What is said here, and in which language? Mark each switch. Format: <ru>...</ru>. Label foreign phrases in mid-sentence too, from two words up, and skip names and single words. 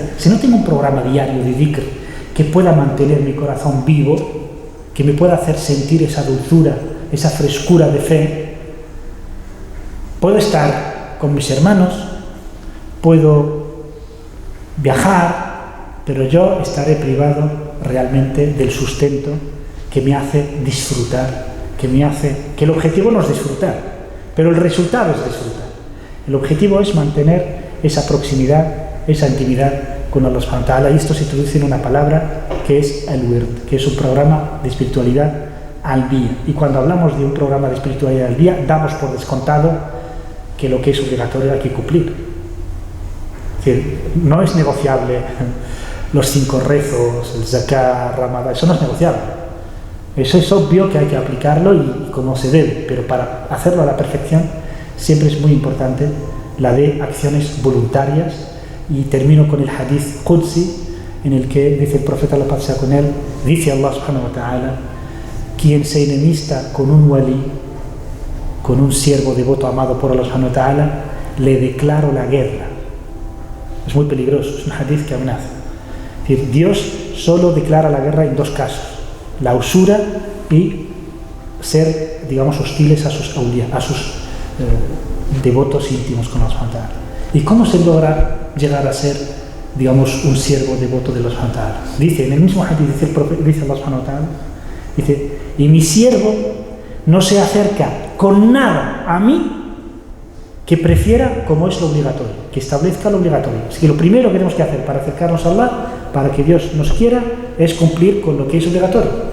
<es>Si no tengo un programa diario de dhikr que pueda mantener mi corazón vivo, que me pueda hacer sentir esa dulzura, esa frescura de fe, puedo estar con mis hermanos, puedo viajar, pero yo estaré privado realmente del sustento que me hace disfrutar, que el objetivo no es disfrutar, pero el resultado es disfrutar. El objetivo es mantener esa proximidad, esa intimidad con</es> <ar>الله سبحانه وتعالى,</ar> <es>y esto se traduce en una palabra que es el wird, que es un programa de espiritualidad al día. Y cuando hablamos de un programa de espiritualidad al día, damos por descontado que lo que es obligatorio hay que cumplir. Es decir, no es negociable los 5 rezos, el zakat, ramadán, eso no es negociable. Eso es obvio que hay que aplicarlo y como se debe, pero para hacerlo a la perfección siempre es muy importante la de acciones voluntarias. Y termino con el</es> <ar>حديث قدسي,</ar> <es>en el que dice el profeta, la paz sea con él, dice</es> <ar>الله سبحانه وتعالى:</ar> <es>quien se enemista con un wali, con un siervo devoto amado por</es> <ar>الله سبحانه وتعالى,</ar> <es>le declaro la guerra. Es muy peligroso, es un hadith que amenaza. Es decir, Dios solo declara la guerra en 2 casos: la usura y ser, digamos, hostiles a sus awliya, a sus devotos íntimos con</es> <ar>الله سبحانه وتعالى.</ar> <es>¿Y cómo se logra llegar a ser, digamos, un siervo devoto de</es> <ar>الله سبحانه وتعالى?</ar> <es>Dice, en el mismo hadith, dice</es> <ar>الله سبحانه وتعالى,</ar> <es>dice: y mi siervo no se acerca con nada a mí que prefiera como es lo obligatorio, que establezca lo obligatorio. Así que lo primero que tenemos que hacer para acercarnos a Allah, para que Dios nos quiera, es cumplir con lo que es obligatorio.</es>